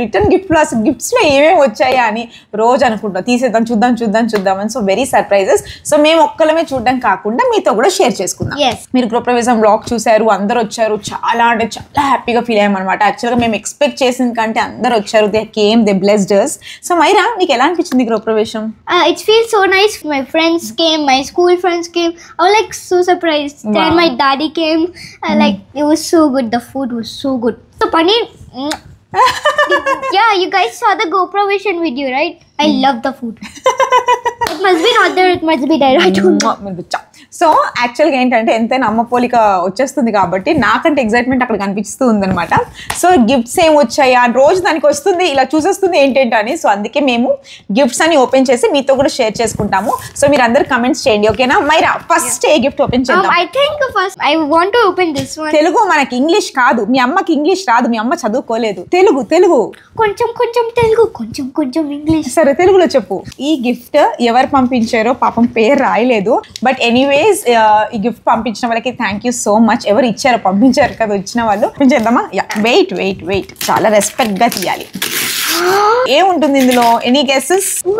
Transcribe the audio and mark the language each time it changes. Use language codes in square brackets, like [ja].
[te] Return gifts లో ఏమేమి వచ్చాయా అని రోజు అనుకుంటాం, తీసేద్దాం చూద్దాం అని. [en] So very surprises. [te] సో మేము ఒక్కలమే చూడడం కాకుండా మీతో కూడా షేర్ చేసుకుందాం. మీరు గృహప్రవేశం బ్లాగ్ చూసారు, అందరు వచ్చారు, చాలా అంటే చాలా హ్యాపీగా ఫీల్ అయ్యాం అనమాట. యాక్చువల్గా మేము ఎక్స్పెక్ట్ చేసిన కంటే అందరు వచ్చారు. [en] They came, they blessed us. [te] So Myra, నీకు ఎలా అనిపించింది గృహప్రవేశం? [en] It feels so nice. My friends came, my school friends came. I was like so surprised. Then my daddy came. Like it was so good. The food was so good. So paneer. Yeah, you guys saw the GoProvision video, right? I love the food. It must be not there. It must be there. I don't know. [te] So యాక్చువల్గా ఏంటంటే ఎంతైనా అమ్మ పోలిక వచ్చేస్తుంది కాబట్టి నాకంటే excitement అక్కడ కనిపిస్తూ ఉందనమాట. సో గిఫ్ట్స్ ఏం వచ్చాయా రోజు దానికి వస్తుంది, ఇలా చూసేస్తుంది ఏంటని. సో అందుకే మేము గిఫ్ట్స్ అని ఓపెన్ చేసి మీతో కూడా షేర్ చేసుకుంటాము. సో మీరు అందరు కమెంట్స్ చేయండి, ఓకేనా? మైరా, ఫస్ట్ ఏ గిఫ్ట్ ఓపెన్ చేద్దాం? [en] I think first I want to open this one. [te] Telugu, మనకి ఇంగ్లీష్ కాదు. మీ అమ్మకి ఇంగ్లీష్ రాదు, మీ అమ్మ చదువుకోలేదు. తెలుగు కొంచెం ఇంగ్లీష్. సరే, తెలుగులో చెప్పు. ఈ గిఫ్ట్ ఎవరు పంపించారో పాపం పేరు రాయలేదు. బట్ ఎనీవేస్ ఈ గిఫ్ట్ పంపించిన వాళ్ళకి [en] Thank you so much. [te] ఎవరు ఇచ్చారో పంపించారు కదా, వచ్చిన వాళ్ళు చేద్దామా? వెయిట్ చాలా రెస్పెక్ట్ గా తీయాలి. ఏముంటుంది ఇందులో? [en] Any guesses?